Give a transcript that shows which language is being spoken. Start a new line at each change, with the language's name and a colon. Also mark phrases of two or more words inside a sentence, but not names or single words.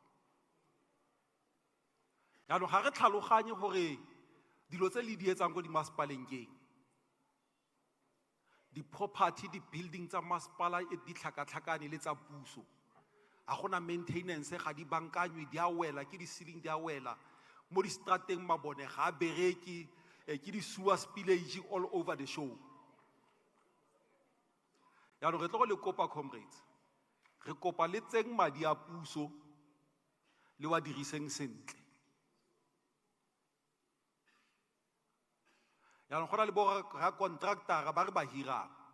Tswana: Yaanong ga re tlhaloganye gore dilo tse le di etsang go di masepaleng keng. Di property, di building tsa masepala di tlhakatlhakane le tsa puso. A gona maintenance ga di bankanywe di a wela ke di ceiling di a wela. Mo di strateng mabone ga bereki ke di
English: sewer spillage all over the show.
Tswana: Yaanong re tlo go le kopa comrades. Re kopa le tseng madi a puso le wa diriseng sentle. Yaanong go na le bo ra contractor ba re ba hirang.